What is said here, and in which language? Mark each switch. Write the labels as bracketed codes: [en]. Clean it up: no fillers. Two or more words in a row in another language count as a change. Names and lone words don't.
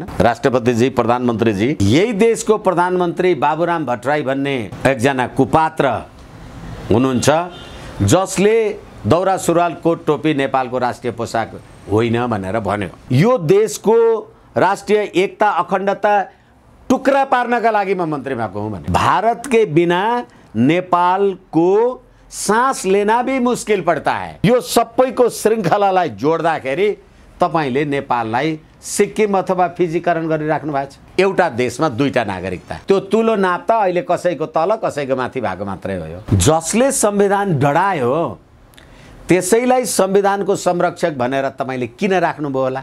[ne] राष्ट्रपतिजी, प्रधानमन्त्रीजी, यही देशको प्रधानमन्त्री बाबुराम भट्टराई भन्ने एकजना कुपात्र हुनुहुन्छ जसले दौरा सुरुवाल कोट टोपी नेपालको राष्ट्रिय पोसाक होइन भनेर भन्यो। यो देशको राष्ट्रिय एकता, अखण्डता टुक्रा पार्नका लागि म मन्त्री भएको हुँ भने [hi] भारत के बिना नेपाल को सांस लेना भी मुश्किल पड़ता है। [ne] यो सबैको श्रृङ्खलालाई जोड्दाखेरि तपाईले नेपाललाई सिक्किम अथवा फिजीकरण गरिराख्नु भएको छ। एउटा देशमा दुईटा नागरिकता, त्यो तुलो नाप्दा अहिले कसैको तल कसैको माथि भएको मात्रै हो। जसले संविधान डढायो त्यसैलाई संविधानको संरक्षक भनेर तपाईले किन राख्नुभयो होला?